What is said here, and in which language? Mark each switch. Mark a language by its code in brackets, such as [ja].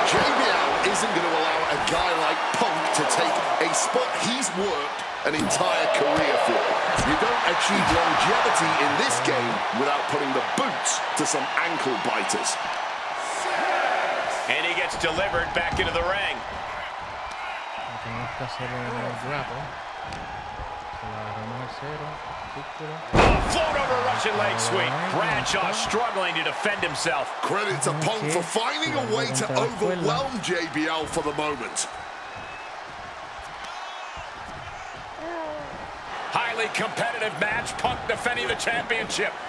[en] JBL isn't going to allow a guy like Punk to take a spot he's worked an entire career for. You don't achieve longevity in this game without putting the boots to some ankle biters. And he gets delivered back into the ring. [es] Tenemos que hacer un grapple. Se la agarramos al cero. Círculo. [en] Float over Russian leg sweep. Bradshaw struggling to defend himself. Credit to Punk for finding a way to overwhelm JBL for the moment. Highly competitive match. Punk defending the championship.